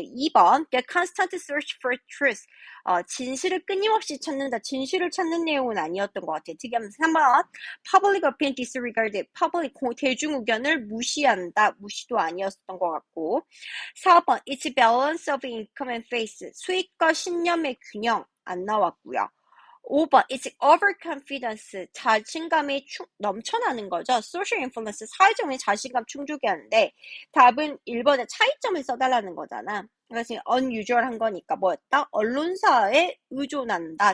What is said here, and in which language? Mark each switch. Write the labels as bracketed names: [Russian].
[English] 2번 The constant search for truth. [Korean] 진실을 끊임없이 찾는다. 진실을 찾는 내용은 아니었던 것 같아요. 특이하면서 [English] 3번 Public opinion disregarded. [Korean] 대중 의견을 무시한다. 무시도 아니었던 것 같고 [English] 4번 It's balance of income and faith. [Korean] 수익과 신념의 균형 안 나왔고요. [English] 5번 It's overconfidence. [Korean] 자신감이 넘쳐나는 거죠. [English] Social influence. [Korean] 사회적인 자신감 충족이 하는데 답은 1번에 차이점을 써달라는 거잖아. 그래서 unusual한 거니까 뭐였다? 언론사에 의존한다.